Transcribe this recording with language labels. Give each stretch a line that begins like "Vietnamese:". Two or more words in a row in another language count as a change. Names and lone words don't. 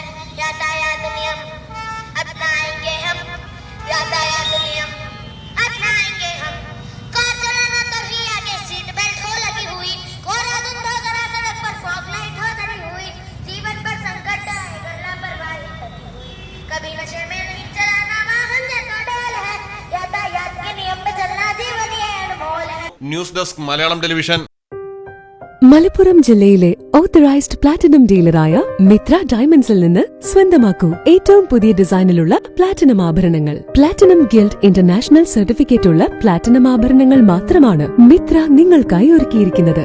Hindi: यातायात नियम अपनाएंगे हम, यातायात नियम अपनाएंगे हम, कार चलाना तभी आगे
English: seat belt
Hindi: हो लगी हुई, कोहरा धुंध हो जरा सड़क पर
English: fog light
Hindi: हो धरी हुई, जीवन पर संकट आएगा लापरवाही कभी हुई, कभी नशे में नहीं चलाना वाहन जैसा डोल है, यातायात के नियम पे चलना जीवन ये अनमोल है.
English: news desk
Malayalam: മലയാളം ടെലിവിഷൻ. മലപ്പുറം ജില്ലയിലെ
English: authorised platinum dealer
Malayalam: മിത്ര ഡയമണ്ട്സിൽ നിന്ന് സ്വന്തമാക്കൂ ഏറ്റവും പുതിയ ഡിസൈനിലുള്ള പ്ലാറ്റിനം ആഭരണങ്ങൾ. പ്ലാറ്റിനം ഗിൽഡ് ഇന്റർനാഷണൽ സർട്ടിഫിക്കറ്റ് ഉള്ള പ്ലാറ്റിനം ആഭരണങ്ങൾ മാത്രമാണ് മിത്ര നിങ്ങൾക്കായി ഒരുക്കിയിരിക്കുന്നത്.